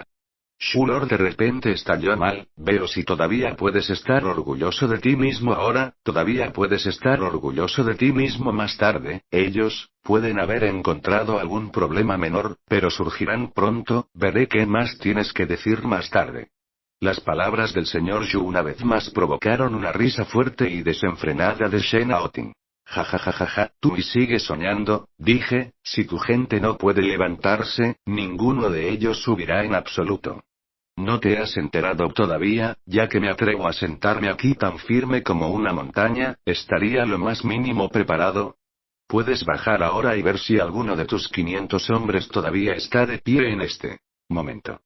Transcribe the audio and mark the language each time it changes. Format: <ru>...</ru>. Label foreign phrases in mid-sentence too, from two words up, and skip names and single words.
<es>Shulor de repente estalló mal. Veo si todavía puedes estar orgulloso de ti mismo ahora, todavía puedes estar orgulloso de ti mismo más tarde. Ellos pueden haber encontrado algún problema menor, pero surgirán pronto. Veré qué más tienes que decir más tarde. Las palabras del señor Yu una vez más provocaron una risa fuerte y desenfrenada de Shen Aoting. Ja ja ja ja ja, tú y sigues soñando, dije, si tu gente no puede levantarse, ninguno de ellos subirá en absoluto. ¿No te has enterado todavía? Ya que me atrevo a sentarme aquí tan firme como una montaña, estaría lo más mínimo preparado. Puedes bajar ahora y ver si alguno de tus 500 hombres todavía está de pie en este momento.</es>